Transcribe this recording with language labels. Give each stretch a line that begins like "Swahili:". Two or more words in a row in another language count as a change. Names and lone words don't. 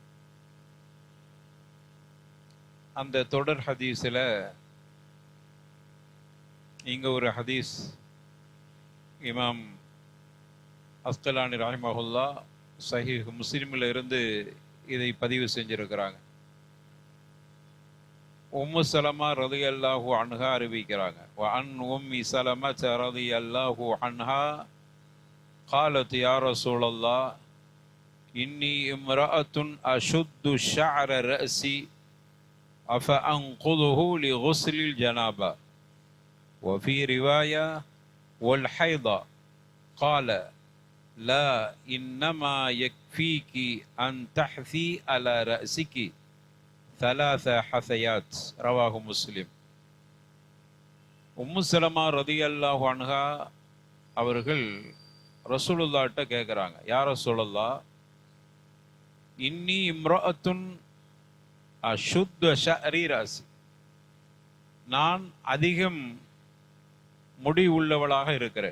Tamil: அந்த தொடர் ஹதீஸில் இங்கே ஒரு ஹதீஸ் இமாம் அஸ்கலானி ரஹிமஹுல்லா சஹீஹ் முஸ்லிமில் இருந்து இதை பதிவு செஞ்சிருக்கிறாங்க. உம்மு சலமா
Arabic: رضي الله عنها
Tamil: அறிவிக்கிறாங்க.
Arabic: وعن أم سلمة رضي الله عنها قالت يا رسول الله إني امرأة أشد شعر رأسي أفأنقضه لغسل الجنابة وفي رواية والحيضة. قال لا إنما يكفيك أن تحثي على رأسك ثلاث حثيات. رواه مسلم.
Tamil: உம்மு சலமா
Arabic: رضي الله عنها
Tamil: அவர்கள் ரசூலுல்லாஹ்ட்ட கேட்குறாங்க,
Arabic: يا رسول الله، إني امرأة أشد شعر رأسي,
Tamil: நான் அதிகம் முடி உள்ளவளாக இருக்கிறேன்.